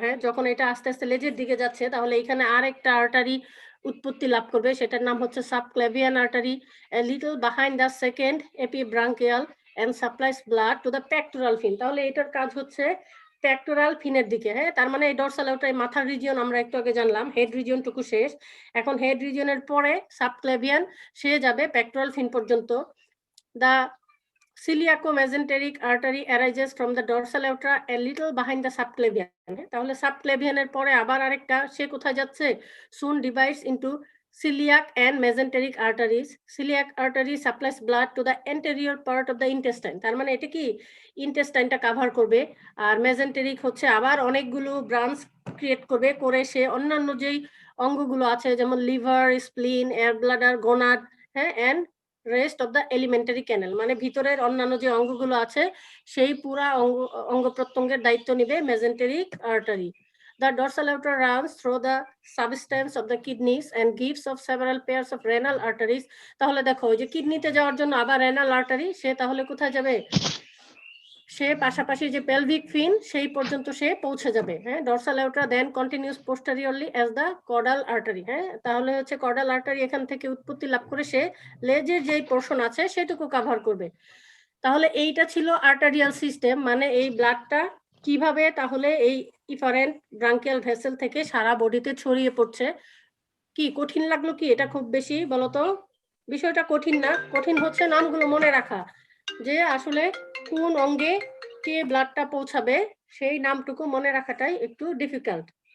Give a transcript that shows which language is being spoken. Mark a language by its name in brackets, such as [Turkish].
[Bangla] হ্যাঁ, যখন এটা আস্তে আস্তে লেজের দিকে যাচ্ছে তাহলে এখানে আরেকটা আর্টারি উৎপত্তি লাভ করবে, সেটার নাম হচ্ছে subclavian artery, [English] A little behind the second epibranchial and supplies blood to the pectoral fin. [Bangla] তাহলে এটার কাজ হচ্ছে পেক্টোরাল ফিনের দিকে। হ্যাঁ, তার মানে এই ডরসাল এউট্রাই মাথার রিজিয়ন আমরা একটু আগে জানলাম, হেড রিজিয়নটুকু শেষ। এখন হেড রিজিয়নের পরে সাবক্লেভিয়ান সে যাবে পেক্টোরাল ফিন পর্যন্ত। [English] The ciliaco-mesenteric artery arises from the dorsal aorta a little behind the subclavian. [Bangla] তাহলে সাবক্লেভিয়ানের পরে আবার আরেকটা সে কোথায় যাচ্ছে, [English] soon divides into celiac and mesenteric arteries. Celiac artery supplies blood to the anterior part of the intestine. [Bangla] তার মানে এটা কি ইন্টেস্টাইনটা কভার করবে, আর মেজেন্টেরিক হচ্ছে আবার অনেকগুলো ব্রাঞ্চ ক্রিয়েট করবে, করে সে অন্যান্য যেই অঙ্গগুলো আছে যেমন লিভার, স্প্লিন, এয়ার ব্লাডার, গোনাড, হ্যাঁ, [English] and rest of the alimentary canal, [Bangla] মানে ভিতরের অন্যান্য যে অঙ্গগুলো আছে সেই পুরা অঙ্গ প্রত্যঙ্গের দায়িত্ব নিবে মেজেন্টেরিক artery. [English] The dorsal aorta runs through the substance of the kidneys and gives of several pairs of renal arteries. [Bangla] তাহলে দেখো ওই যে কিডনিতে যাওয়ার জন্য আবার রেনাল আর্টারি, সে তাহলে কোথায় যাবে? সে পাশাপাশি যে পেলভিক ফিন সেই পর্যন্ত সে পৌঁছে যাবে, হ্যাঁ। [English] Dorsal aorta then continues posteriorly as the caudal artery, হ্যাঁ। [Bangla] তাহলে হচ্ছে caudal artery এখান থেকে উৎপত্তি লাভ করে সে লেজের যেই পোর্শন আছে সেটুকু কভার করবে। তাহলে এইটা ছিল আর্টারিয়াল সিস্টেম, মানে এই ব্লাডটা কিভাবে তাহলে এই ইফারেন্ট ব্রাঙ্কিয়াল ভেসেল থেকে সারা বডিতে ছড়িয়ে পড়ছে। কি কঠিন লাগলো কি এটা খুব বেশি? বলতো, বিষয়টা কঠিন না, কঠিন হচ্ছে নামগুলো মনে রাখা, যে আসলে কোন অঙ্গে কে ব্লাডটা পৌঁছাবে সেই নামটুকু মনে রাখাটাই একটু ডিফিকাল্ট।